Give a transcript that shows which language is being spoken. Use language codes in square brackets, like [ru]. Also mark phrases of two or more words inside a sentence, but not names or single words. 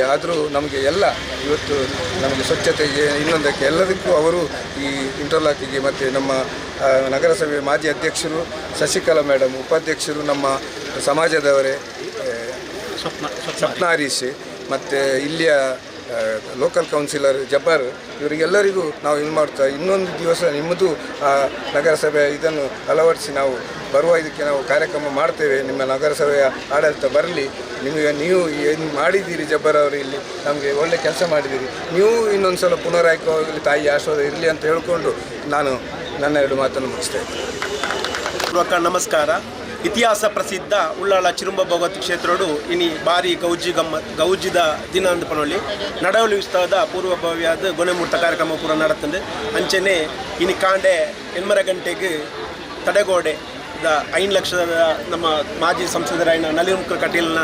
[kn] ಆದರೂ ನಮಗೆ ಎಲ್ಲ ಇವತ್ತು ನಮಗೆ ಸ್ವಚ್ಛತೆಗೆ ಇನ್ನೊಂದಕ್ಕೆ ಎಲ್ಲದಕ್ಕೂ ಅವರು ಈ ಇಂಟರ್ಲಾಕಿಗೆ ಮತ್ತು ನಮ್ಮ ನಗರಸಭೆ ಮಾಜಿ ಅಧ್ಯಕ್ಷರು ಶಶಿಕಲಾ ಮೇಡಮ್, ಉಪಾಧ್ಯಕ್ಷರು ನಮ್ಮ ಸಮಾಜದವರೇ ಸ್ವಪ್ನ ಹರೀಶ್, ಮತ್ತು ಇಲ್ಲಿಯ ಲೋಕಲ್ ಕೌನ್ಸಿಲರ್ ಜಬ್ಬಾರ್ ಇವರಿಗೆಲ್ಲರಿಗೂ ನಾವು ಇದು ಮಾಡ್ತಾ ಇನ್ನೊಂದು ದಿವಸ ನಿಮ್ಮದು ನಗರಸಭೆ ಇದನ್ನು ಅಳವಡಿಸಿ ನಾವು ಬರುವ ಇದಕ್ಕೆ ನಾವು ಕಾರ್ಯಕ್ರಮ ಮಾಡ್ತೇವೆ. ನಿಮ್ಮ ನಗರಸಭೆಯ ಆಡಳಿತ ಬರಲಿ. ನಿಮಗೆ ನೀವು ಏನು ಮಾಡಿದ್ದೀರಿ ಜಬ್ಬಾರ್ ಅವರು, ಇಲ್ಲಿ ನಮಗೆ ಒಳ್ಳೆ ಕೆಲಸ ಮಾಡಿದ್ದೀರಿ, ನೀವು ಇನ್ನೊಂದು ಸಲ ಪುನರಾಯ್ಕೆಯಾಗಲಿ, ತಾಯಿ ಆಶೀರ್ವಾದ ಇರಲಿ ಅಂತ ಹೇಳ್ಕೊಂಡು ನಾನು ನನ್ನ 2 ಮಾತನ್ನು ಮುಗಿಸ್ತಾ ಇದ್ದೇನೆ. ನಮಸ್ಕಾರ. [tcy] ಇತಿಹಾಸ ಪ್ರಸಿದ್ಧ ಉಳ್ಳಾಳ ಚಿರುಂಬ ಭಗವತಿ ಕ್ಷೇತ್ರಡು ಇನಿ ಬಾರಿ ಗೌಜಿದ ದಿನ ಅಂದು ಪನೊಳ್ಳಿ ನಡವಳಿ ಉತ್ಸವದ ಪೂರ್ವಭಾವಿಯಾದ ಗೊನೆಮೂರ್ತ ಕಾರ್ಯಕ್ರಮ ಪೂರ ನಡತಂದು ಅಂಚನೆ ಇನಿ ಕಾಂಡೆ 8:30 ಗಂಟೆಗೆ ತಡೆಗೋಡೆ 5 ಲಕ್ಷದ ನಮ್ಮ ಮಾಜಿ ಸಂಸದರಾಯನ ನಲಿನ್ಕುಮಾರ್ ಕಟೀಲ್ನ